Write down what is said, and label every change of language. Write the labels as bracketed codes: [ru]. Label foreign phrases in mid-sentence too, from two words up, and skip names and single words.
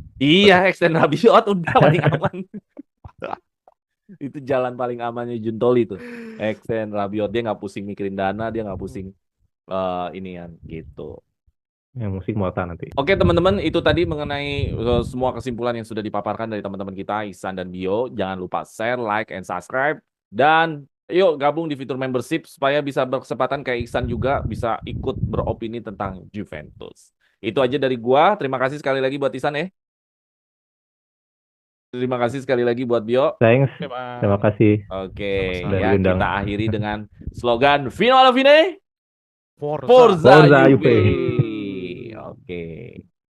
[id] Iya, extend Rabiot udah paling aman. Itu jalan paling amannya Gintoli tuh. Extend Rabiot, dia nggak pusing mikirin dana, dia nggak pusing inian gitu. Yang musik Motta nanti. Oke teman-teman, itu tadi mengenai semua kesimpulan yang sudah dipaparkan dari teman-teman kita, Ihsan dan Bio. Jangan lupa [en] share, like, and subscribe. [id] Dan yuk gabung di fitur membership supaya bisa berkesempatan kayak Ihsan juga bisa ikut beropini tentang Juventus. Itu aja dari gua. Terima kasih sekali lagi buat Ihsan ya. Terima kasih sekali lagi buat Bio. Thanks. Oke, Bang. Terima kasih. Oke, Sama-sama. ya Diundang. kita akhiri dengan slogan [it] Fino alla fine, [id] Forza. Forza Forza Juve. Juve. Oke.